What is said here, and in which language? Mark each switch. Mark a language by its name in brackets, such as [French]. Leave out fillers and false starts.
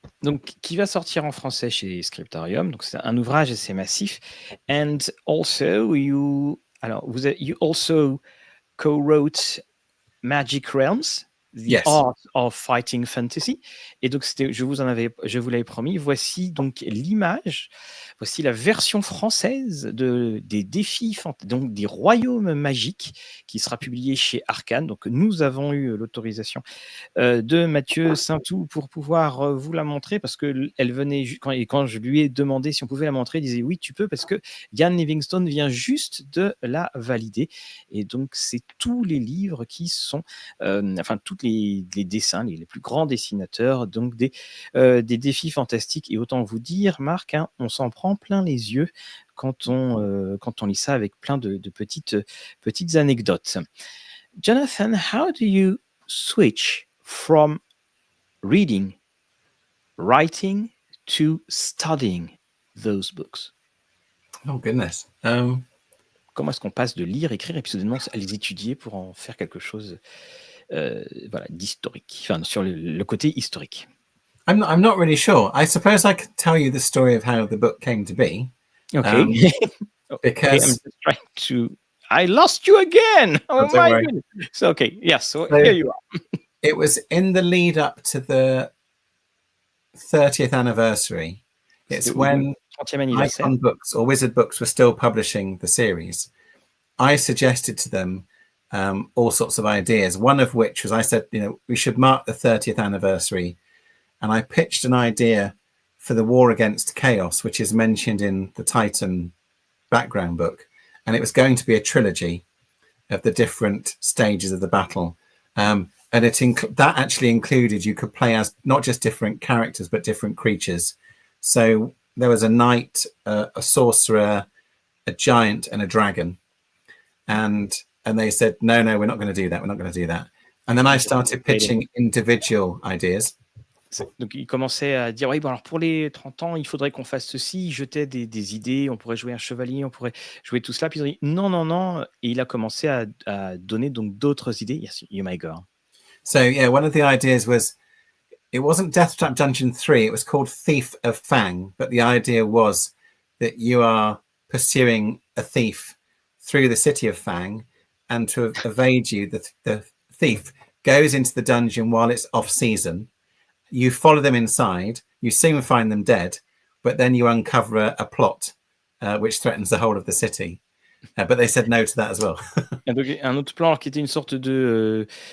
[French] Donc, qui va sortir en français chez Scriptorium. Donc, c'est un ouvrage assez massif. [English] And also, you also co-wrote Magic Realms. The Yes. Art of Fighting Fantasy. [French] Et donc, je vous l'avais promis. Voici donc l'image. Voici la version française des défis, donc des royaumes magiques, qui sera publiée chez Arcane. Donc, nous avons eu l'autorisation de Mathieu Saintou pour pouvoir vous la montrer, parce que elle venait quand je lui ai demandé si on pouvait la montrer, il disait oui, tu peux, parce que Ian Livingstone vient juste de la valider. Et donc, c'est tous les livres qui sont, tous les dessins, les plus grands dessinateurs, donc des défis fantastiques. Et autant vous dire, Marc, hein, on s'en prend plein les yeux quand on lit ça, avec plein de petites anecdotes. [English] Jonathan, how do you switch from reading, writing, to studying those books? Oh, goodness. [French] Comment est-ce qu'on passe de lire, écrire, et puis soudainement à les étudier pour en faire quelque chose d'historique, enfin, sur le côté historique? [English] I'm not really sure. I suppose I could tell you the story of how the book came to be. Okay. Because I'm just trying to... I lost you again! Oh don't my worry. goodness! So, okay, yes, so here you are. It was in the lead up to the 30th anniversary. It's when [French] 30e anniversaire. [English] Icon Books or Wizard Books were still publishing the series. I suggested to them all sorts of ideas, one of which was, I said, we should mark the 30th anniversary. And I pitched an idea for the War Against Chaos, which is mentioned in the Titan background book. And it was going to be a trilogy of the different stages of the battle. And that actually included, you could play as not just different characters, but different creatures. So there was a knight, a sorcerer, a giant, and a dragon. And they said, no, we're not going to do that. We're not going to do that. And then I started pitching individual ideas. [French] Donc, il commençait à dire, oui, bon, alors pour les 30 ans, il faudrait qu'on fasse ceci. Il jetait des idées, on pourrait jouer un chevalier, on pourrait jouer tout cela. Puis ils ont dit, non. Et il a commencé à donner donc d'autres idées. [English] Yes, you may go. So, yeah, one of the ideas was, it wasn't Death Trap Dungeon 3, it was called Thief of Fang. But the idea was that you are pursuing a thief through the city of Fang, and to evade you, the thief goes into the dungeon while it's off season. You follow them inside, you soon find them dead, but then you uncover a plot which threatens the whole of the city. But they said no to that as well. [French] Et donc, un autre plan qui était une sorte de...